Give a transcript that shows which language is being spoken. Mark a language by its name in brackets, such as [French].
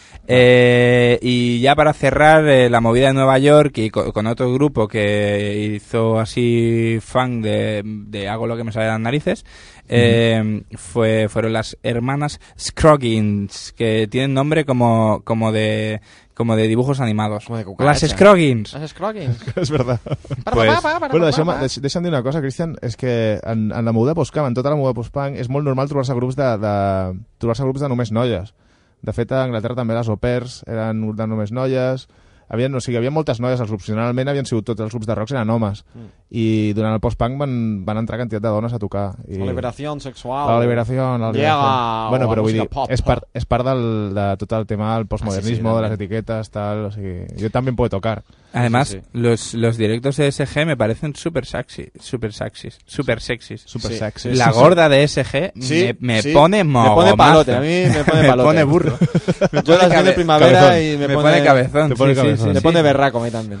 [Spanish] Y ya para cerrar, la movida de Nueva York y con otro grupo que hizo así funk de hago lo que me sale de las narices, fueron las hermanas Scroggins, que tienen nombre como de dibujos animados. Como de cucaracha. Las Scroggins. Las Scroggins. Es verdad. Pues, [Catalan] bueno, deixa'm dir una cosa, Cristian, és que en la moguda post-punk, en tota la moguda post-punk, és molt normal trobar-se grups de només noies. De fet, a Anglaterra també les au pairs eren de només noies. Havia moltes noies als grups. Generalment havien sigut tots els grups de rock eren homes. I durant el post-punk van entrar quantitat de dones a tocar. I la liberació sexual. La liberació. Bueno, però vull dir, és part de tot el tema del postmodernisme, de les etiquetes, tal. O sigui, jo també em puc tocar. [Spanish] Además, los directos de SG me parecen super sexys. La gorda de SG me pone burro. Yo las vi de primavera y me pone cabezón. Me pone berraco a mí también.